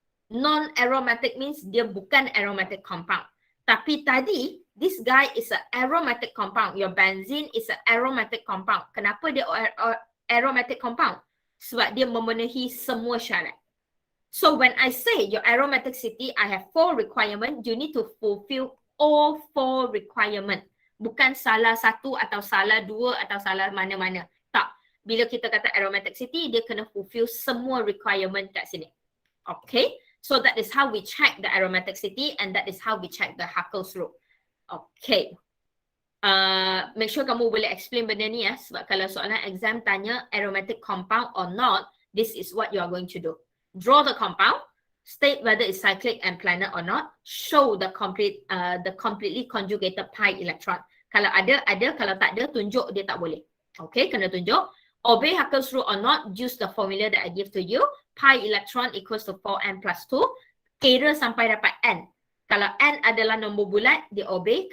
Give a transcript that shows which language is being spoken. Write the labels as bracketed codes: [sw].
[en] Non-aromatic means [ms] dia bukan [en] aromatic compound. [ms] Tapi tadi, [en] this guy is an aromatic compound. Your benzene is an aromatic compound. [ms] Kenapa dia [en] aromatic compound? [ms] Sebab dia memenuhi semua syarat. [en] So when I say your aromaticity, I have 4 requirements, you need to fulfill all 4 requirements. [ms] Bukan salah satu atau salah 2 atau salah mana-mana. Tak. Bila kita kata aromaticity, dia kena fulfill semua requirement kat sini. Okay. [en] So that is how we check the aromaticity and that is how we check the Huckel's rule. Okay. Make sure [ms] kamu boleh [en] explain [ms] benda ni ya. Sebab kalau soalan [en] exam tanya aromatic compound or not, this is what you are going to do. Draw the compound, state whether it's cyclic and planar or not, show the completely conjugated pi electron. [ms] Kalau ada, kalau tak ada, tunjuk dia tak boleh. Okay, kena tunjuk. [en] Obey Huckel's rule or not, use the formula that I give to you. Pi electron equals to 4n plus 2. [ms] Kira sampai dapat n. Kalau n adalah nombor bulat, dia obey.